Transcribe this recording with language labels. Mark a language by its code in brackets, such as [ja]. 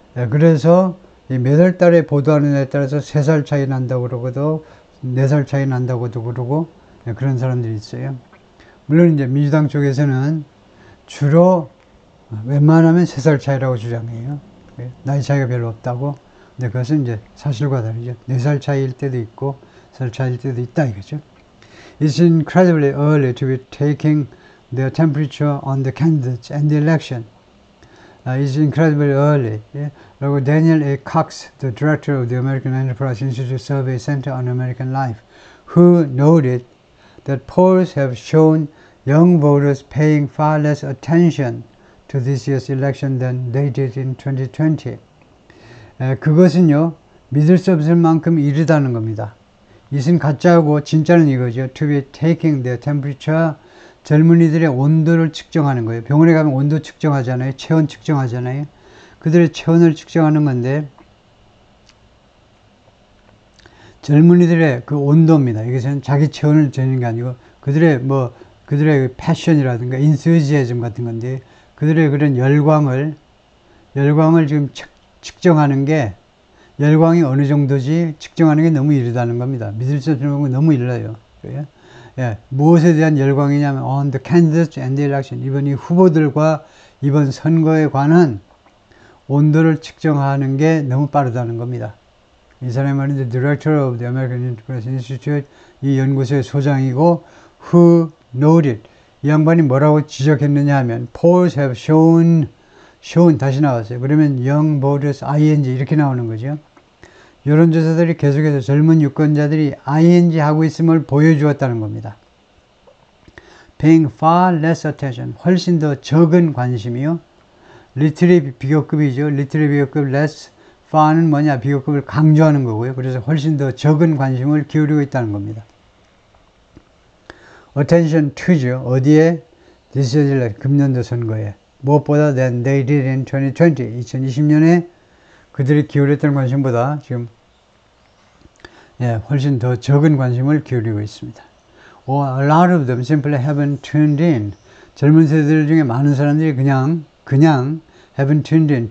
[ko] 그래서 몇 월 달에 보도하는 데 따라서 3살 차이 난다고 그러고도 4살 차이 난다고도 그러고 그런 사람들이 있어요. 물론 이제 민주당 쪽에서는 주로 웬만하면 3살 차이라고 주장해요. 나이 차이가 별로 없다고. 근데 그것은 이제 사실과 다르죠. 4살 차이일 때도 있고 3살 차이일 때도 있다 이거죠. [en] It's incredibly early to be taking the temperature on the candidates and the election. It's incredibly early. [ko] 그리고 [en] Daniel A. Cox, the director of the American Enterprise Institute Survey Center on American Life, who noted that polls have shown young voters paying far less attention to this year's election than they did in 2020. [ko] 그것은요, 믿을 수 없을 만큼 이르다는 겁니다. 이것은 가짜고 진짜는 이거죠. [en] To be taking their temperature. [ko] 젊은이들의 온도를 측정하는 거예요. 병원에 가면 온도 측정하잖아요. 체온 측정하잖아요. 그들의 체온을 측정하는 건데 젊은이들의 그 온도입니다. 이것은 자기 체온을 재는 게 아니고 그들의 패션이라든가 인스지애즘 같은 건데 그들의 그런 열광을 지금 측정하는 게 열광이 어느 정도지 측정하는 게 너무 이르다는 겁니다. 믿을 수 없는 건 너무 이르요. 예, 무엇에 대한 열광이냐면 [en] on the candidates and the election. [ko] 이번 이 후보들과 이번 선거에 관한 온도를 측정하는 게 너무 빠르다는 겁니다. 이 사람이 말인데 [en] Director of the American Enterprise Institute [ko] 이 연구소의 소장이고 [en] who noted [ko] 이 양반이 뭐라고 지적했느냐 하면 [en] polls have shown [ko] 다시 나왔어요. 그러면 [en] young voters [ko] ing 이렇게 나오는 거죠. 여론조사들이 계속해서 젊은 유권자들이 ing 하고 있음을 보여주었다는 겁니다. [en] Paying far less attention, [ko] 훨씬 더 적은 관심이요. little의 비교급이죠. little의 비교급 less, far는 뭐냐, 비교급을 강조하는 거고요. 그래서 훨씬 더 적은 관심을 기울이고 있다는 겁니다. attention to죠. 어디에? [en] this year's election, [ko] 금년도 선거에. 무엇보다 [en] than they did in 2020, [ko] 2020년에 그들이 기울였던 관심보다 지금 훨씬 더 적은 관심을 기울이고 있습니다. [en] Or a lot of them simply haven't tuned in. [ko] 젊은 세대들 중에 많은 사람들이 그냥 [en] haven't tuned in.